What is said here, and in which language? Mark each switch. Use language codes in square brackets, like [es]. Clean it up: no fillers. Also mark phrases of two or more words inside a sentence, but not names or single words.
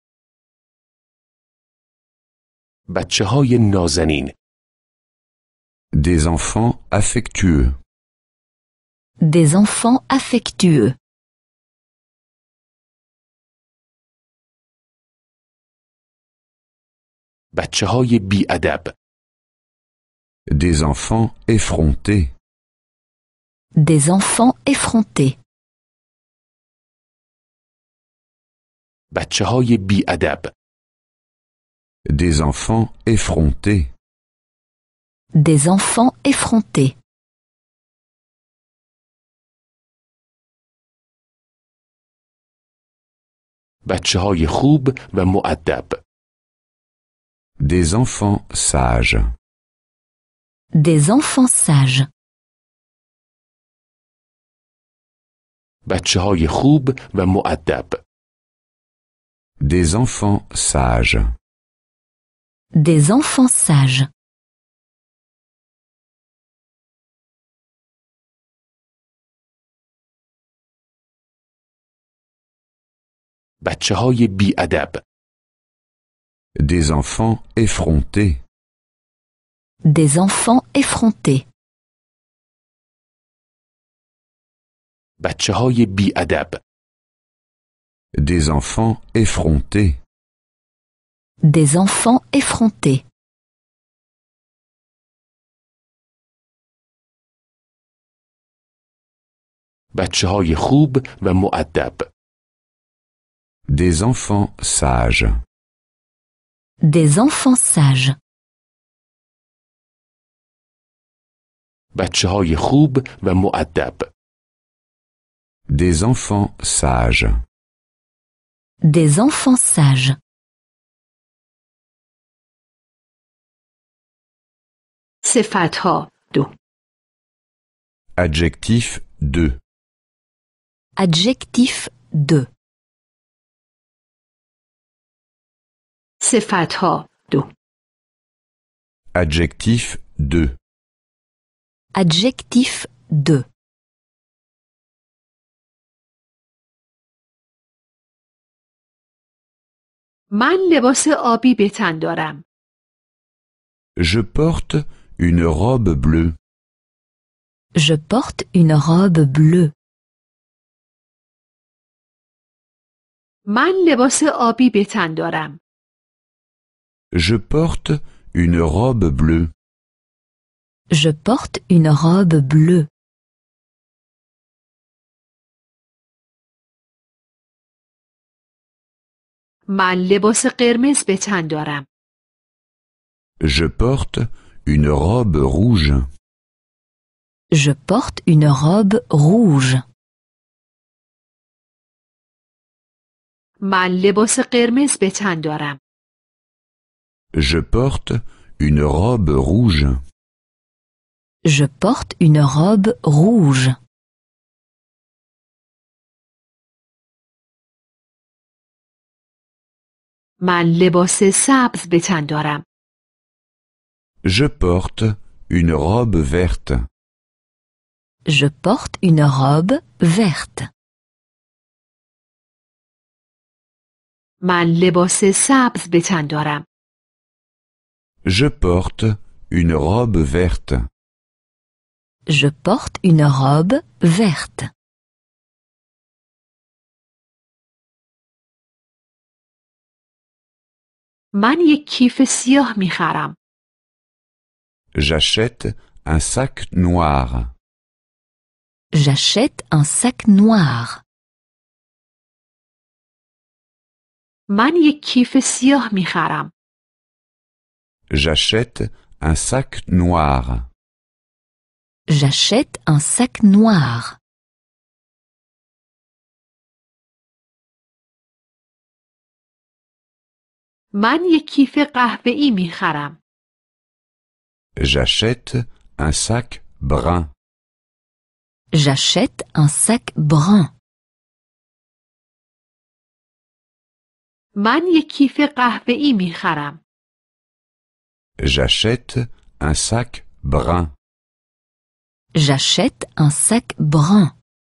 [fa] بچه‌های نازنین. [fr] Des enfants affectueux. Des enfants affectueux. [fa] بچه‌های بی‌ادب. [fr] Des enfants effrontés. Des enfants effrontés. [fa] بچه‌های بی‌ادب. [fr] Des enfants effrontés. Des enfants effrontés. [fa] بچه‌های خوب و مؤدب. [fr] Des enfants sages. Des enfants sages. [fa] بچه‌های خوب و مؤدب. [fr] Des enfants sages. Des enfants sages. [fa] بچه‌های بی‌ادب. [fr] Des enfants effrontés. Des enfants effrontés. [fa] بچه‌های بی‌ادب. [fr] Des enfants effrontés. Des enfants effrontés. [fa] بچه‌های خوب و مؤدب. [fr] Des enfants sages. Des enfants sages. [fa] بچه‌های خوب و مؤدب. [fr] Des enfants sages. Des enfants sages. [fa] صفتها 2. [fr] Adjectif 2. Adjectif 2. [fa] صفتها 2. [fr] Adjectif 2. Adjectif 2. [fa] من لباس آبی به تن دارم. [fr] Je porte une robe bleue. Je porte une robe bleue. [fa] من لباس آبی به تن دارم. [fr] Je porte une robe bleue. Je porte une robe bleue. [fa] من لباس قرمز به تن دارم. [fr] Je porte une robe rouge. Je porte une robe rouge. [fa] من لباس قرمز به تن دارم. [fr] Je porte une robe rouge. Je porte une robe rouge. [fa] من لباس سبز به تن دارم. [fr] Je porte une robe verte. Je porte une robe verte. [fa] من لباس سبز به تن دارم. [fr] Je porte une robe verte. Je porte une robe verte. [fa] من یک کیف سیاه می خرم. [fr] J'achète un sac noir. J'achète un sac noir. [fa] من یک کیف سیاه می خرم. [fr] J'achète un sac noir. J'achète un sac noir. [fa] من یک کیف قهوه‌ای می خرم. [fr] J'achète un sac brun. J'achète un sac brun. [fa] من یک کیف قهوه‌ای می خرم. [fr] J'achète un sac brun. J'achète un sac brun.